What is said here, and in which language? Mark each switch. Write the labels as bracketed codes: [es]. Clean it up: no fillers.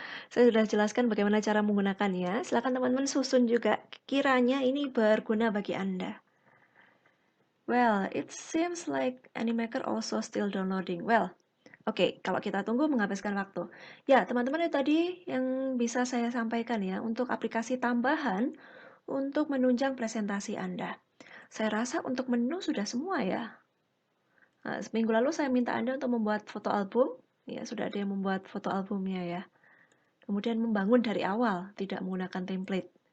[id] Saya sudah jelaskan bagaimana cara menggunakannya. Silakan teman-teman susun juga. Kiranya ini berguna bagi Anda. [en] Well, it seems like Animaker also still downloading. [id] Well, oke, kalau kita tunggu menghabiskan waktu. Ya, teman-teman itu tadi yang bisa saya sampaikan ya, untuk aplikasi tambahan untuk menunjang presentasi Anda. Saya rasa untuk menu sudah semua ya. Nah, seminggu lalu saya minta Anda untuk membuat foto album. Ya, sudah ada yang membuat foto albumnya ya. Kemudian membangun dari awal, tidak menggunakan template.